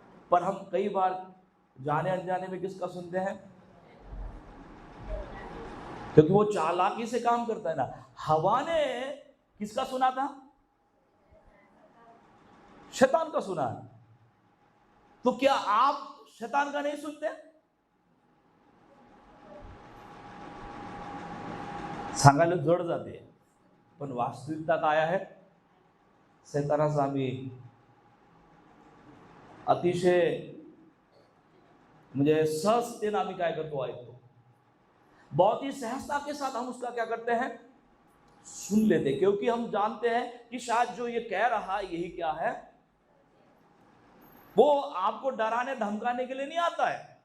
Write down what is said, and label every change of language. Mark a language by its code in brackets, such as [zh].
[hi] पर हम कई बार जाने अनजाने में किसका सुनते हैं, क्योंकि वो चालाकी से काम करता है ना। हवा ने किसका सुना था? शैतान का सुना। तो क्या आप शैतान का नहीं सुनते? [mr] सांगायला जड जाते, पण वास्तविकता काय आहे? सैतानाचा आम्ही अतिशय म्हणजे सहजतेने आम्ही काय करतो, ऐकतो, [hi] बहुत ही सहजता के साथ हम उसका क्या करते हैं, सुन लेते, क्योंकि हम जानते हैं कि शायद जो ये कह रहा है यही क्या है, वो आपको डराने धमकाने के लिए नहीं आता है।